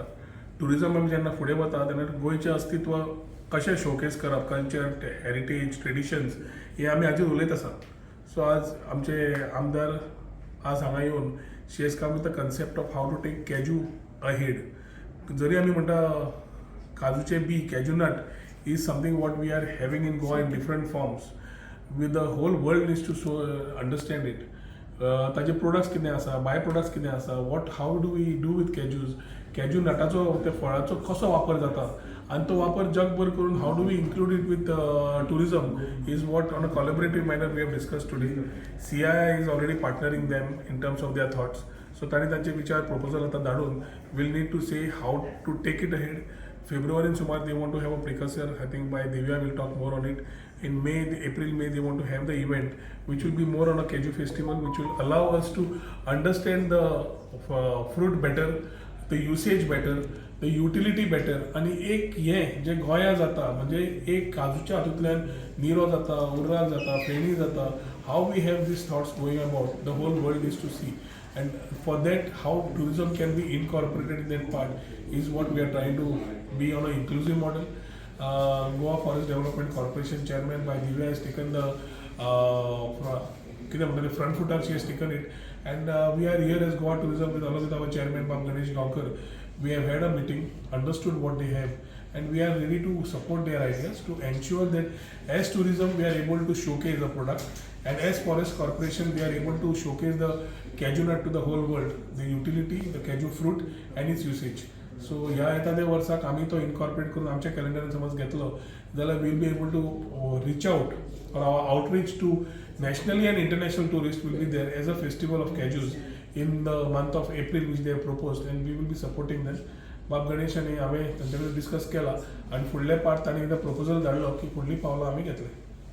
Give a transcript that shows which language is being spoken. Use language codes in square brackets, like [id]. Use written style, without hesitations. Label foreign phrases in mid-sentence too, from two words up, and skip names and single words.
[kok] टुरिजम आमी जेन्ना फुडें वता तेन्ना गोंयचें अस्तित्व कशें शोकेस करप, [en] culture, heritage, traditions [kok] हे आमी हाजेर उलयत आसा. [en] सो [kok] आज आमचे आमदार आज हांगा येवन [en] she has come with the concept of how to take cashew ahead. [kok] जरी आमी म्हणटा काजूचे बी, [en] cashew nut is something what we are having in Goa in different forms. with the whole world needs to understand it. [kok] ताजे प्रोडक्ट्स कितें आसा, [en] by products [kok] कितें आसा, [en] how do we do with cashews, [kok] कॅज्यू नटाचो त्या फळाचो कसो वापर जाता आनी तो वापर जगभर करून [en] how do we include it with tourism is what on a collaborative manner we have discuss today. CII is already partnering them in terms of their thoughts. सो [kok] तांणी तांचे विचार प्रपोजल आतां धाडून [en] we'll need to see how to take it ahead. February sumar they want to have a precursor. I think by Divya will talk more on it. In April, May they want to have the event which will be more on a Kaju festival, which will allow us to understand the fruit better, the usage better, the utility better. [kok] आणि एक हे जे गोंया जाता म्हणजे एक काजूच्या हातूंतल्यान निरो जाता, उर्राक जाता, फेणी जाता. [en] How we have these thoughts going about, the whole world is to see. And for that, how tourism can be incorporated in that part is what we are trying to be on an inclusive model. Goa Forest Development Corporation Chairman by Divya has taken the front footer. She has taken it, and we are here as Goa Tourism along with our chairman Bab Ganesh Gaonkar. We have had a meeting, understood what they have, and we are ready to support their ideas to ensure that as tourism we are able to showcase the product, and as Forest Corporation we are able to showcase the Kaju nut to the whole world, the utility, the Kaju fruit and its usage. So [kok] ह्या एखाद्या वर्साक आमी तो इनकॉर्पोरेट करून आमच्या कॅलेंडरान समज घेतलो जाल्यार [en] we'll be able to reach out or our outreach to nationally and international tourists will be there as a festival of Kajus in the month of April which they have proposed, and we will be supporting them. [kok] बाब गणेश आणि हांवें तांचे कडेन डिस्कस केला आणि फुडले पार्ट तांणी एकदां प्रपोजल धाडलो की फुडलीं पावलां आमी घेतले.